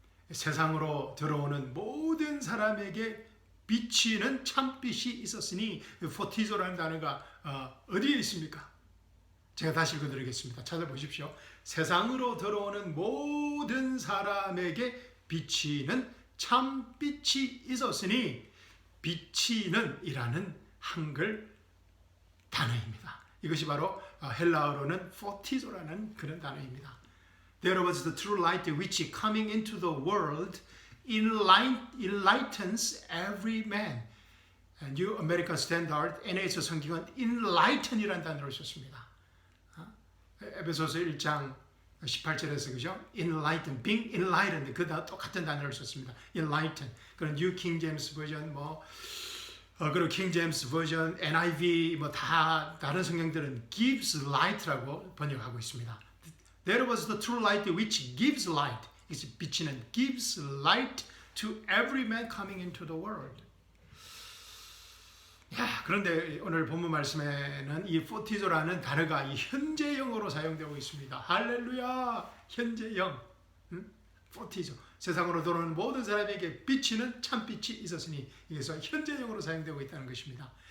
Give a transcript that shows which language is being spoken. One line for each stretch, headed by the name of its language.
Korean: 세상으로 들어오는 모든 사람에게 비치는 참빛이 있었으니 포티조라는 단어가 어디에 있습니까? 제가 다시 읽어드리겠습니다. 찾아보십시오. 세상으로 들어오는 모든 사람에게 비치는 참빛이 있었으니 비치는 이라는 한글 단어입니다. 이것이 바로 헬라어로는 포티조라는 그런 단어입니다.
English: There was the true light which coming into the world enlightens every man. New American Standard NAS 성경은 enlighten이라는
Korean: 단어를 썼습니다. 에베소서 1장 18절에서 그죠? enlighten, being enlightened 그 똑같은 단어를 썼습니다. enlighten. 그런 New King James 버전 그리고 King James 버전, NIV 다 다른 성경들은 gives light라고 번역하고 있습니다.
English: There was the true light which gives light.
Korean: 빛이는
English: gives light to every man coming into the world.
Korean: 그런데 오늘 본문 말씀에는 이 포티조라는 단어가 이 현재형으로 사용되고 있습니다. 할렐루야! 현재형. 포티조. 세상으로 들어오는 모든 사람에게 비치는 참빛이 있었으니 이게서 현재형으로 사용되고 있다는 것입니다.